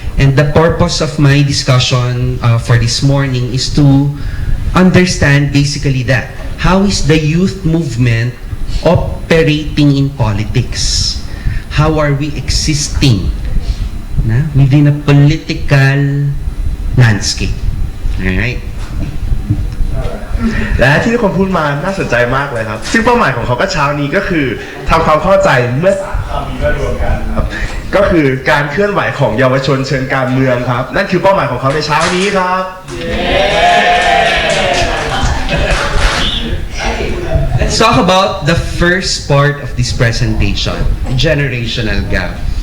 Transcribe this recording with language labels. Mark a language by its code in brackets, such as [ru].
[en] And the purpose of my discussion for this morning is to understand basically that. How is the youth movement operating in politics? How are we existing within a political landscape? Alright? [th] และที่ทุกคนพูดมาน่าสนใจมากเลยครับซึ่งเป้าหมายของเขาก็เช้านี้ก็คือทำความเข้าใจเมื่อ3คำนี้มารวมกันครับก็คือการเคลื่อนไหวของเยาวชนเชิงการเมืองครับนั่นคือเป้าหมายของเขาในเช้านี้ครับ [en] Let's talk about the first part of this presentation, generational gap.